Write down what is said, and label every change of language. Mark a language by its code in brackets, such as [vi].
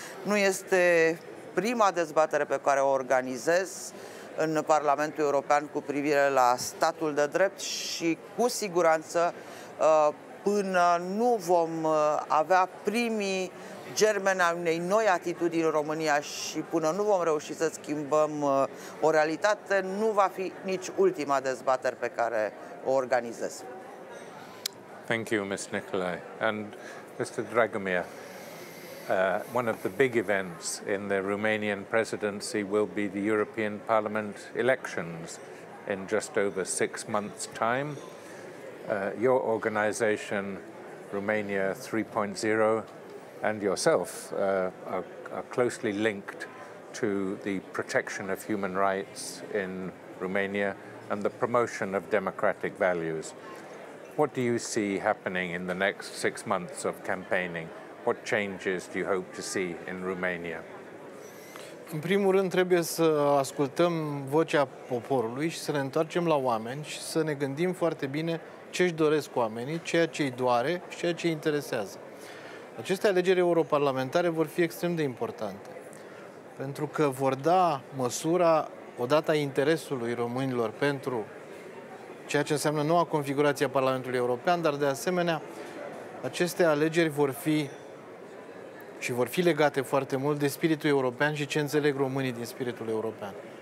[ro] Nu este prima dezbatere pe care o organizez în Parlamentul European cu privire la statul de drept și cu siguranță până nu vom avea primii germeni a unei noi atitudini în România și până nu vom reuși să schimbăm o realitate, nu va fi nici ultima dezbatere pe care o organizez. [en] Thank you, Ms. Nicolai. And Mr. Dragomir, one of the big events in the Romanian presidency will be the European Parliament elections in just over 6 months' time. Your organization, Romania 3.0, and yourself are closely linked to the protection of human rights in Romania and the promotion of democratic values. What do you see happening in the next 6 months of campaigning? What changes do you hope to see in Romania? [ro] În primul rând trebuie să ascultăm vocea poporului și să ne întoarcem la oameni și să ne gândim foarte bine ce își doresc oamenii, ceea ce îi doare și ceea ce îi interesează. Aceste alegeri europarlamentare vor fi extrem de importante, pentru că vor da măsura, odată a interesului românilor pentru ceea ce înseamnă noua configurație a Parlamentului European, dar de asemenea aceste alegeri vor fi legate foarte mult de spiritul european și ce înțeleg românii din spiritul european.